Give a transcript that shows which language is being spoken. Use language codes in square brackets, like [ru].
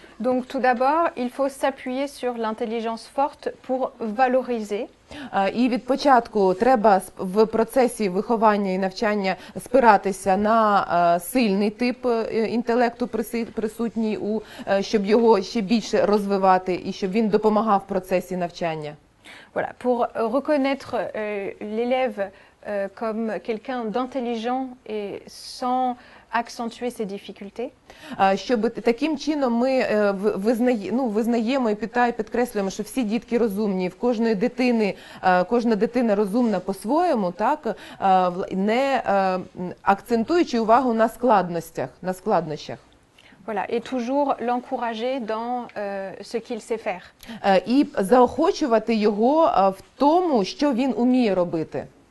[fr] Donc tout d'abord, il faut s'appuyer sur l'intelligence forte pour valoriser. [uk] І від початку треба в процесі виховання і навчання спиратися на сильний тип інтелекту присутній, щоб його ще більше розвивати і щоб він допомагав в процесі навчання. [fr] Voilà, pour reconnaître l'élève comme quelqu'un d'intelligent et sans accentuer ses difficultés. [uk] Щоб таким чином ми визнаємо і підкреслюємо, що всі дітки розумні, в кожної дитини, кожна дитина розумна по-своєму, так, не акцентуючи увагу на складнощах. [fr] Voilà, et toujours l'encourager dans ce qu'il sait faire. [uk] І заохочувати його в тому, що він уміє робити.